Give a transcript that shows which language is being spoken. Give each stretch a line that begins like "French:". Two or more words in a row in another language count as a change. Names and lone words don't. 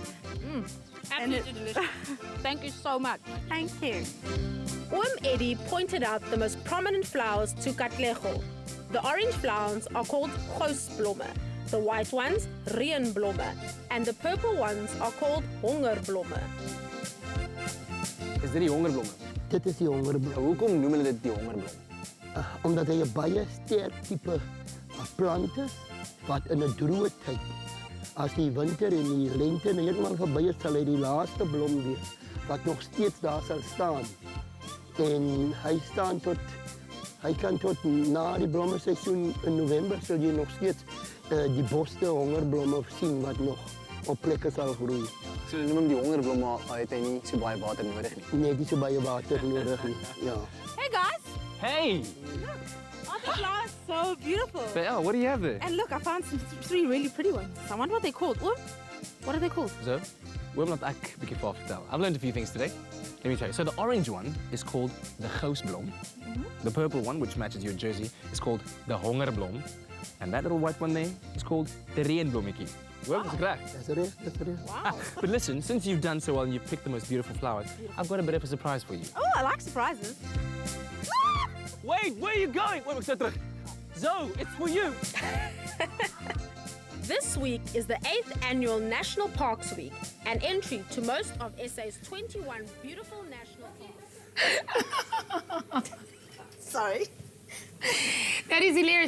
English: Absolutely delicious. Thank you so much. Thank you. Eddie pointed out the most prominent flowers to Katlego. The orange flowers are called Gousblomme, the white ones Reënblomme, and the purple ones are called Hongerblomme.
Afrikaans: Is dit die hongerblomme? Dit is die hongerblomme. Hoekom noem hulle dit die hongerblomme? Omdat hy 'n baie sterk tipe plant is wat in 'n droë tyd, as die winter en die lente heeltemal verby is, sal hy die laaste blom wees wat nog steeds daar sal staan. En hy kan tot na die blommeseisoen in November sal jy nog steeds die boste hongerblomme sien wat nog op plekke sal groei. So noem hom die hongerblomme, maar het hy nie so baie water nodig nie. Nee, nie so baie water nodig nie. Ja.
English: Hey guys! Hey! Aren't the flowers so beautiful? Yeah, what do you have there? And look, I found three really pretty ones. I wonder what they're called. What are they called? So,
Afrikaans: oom laat ek 'n bietjie vir vertel.
English: I've learned a few things today. Let me tell you. So the orange one is called the Gousblom. The purple one, which matches your jersey, is called the Hongerblom. And that little white one there is called the Reënblommetjie. Well, that's correct.
Afrikaans: Dis reg, dis reg. Wow.
English: But listen, since you've done so well and you've picked the most beautiful flowers, I've got a bit of a surprise for you. Oh, I like surprises. Wait, where are you going? Wait,
Afrikaans: ek terug.
English: Zo, it's for you. This week is the 8th annual National Parks Week, an entry to most of SA's 21 beautiful national parks. Sorry. That is hilarious.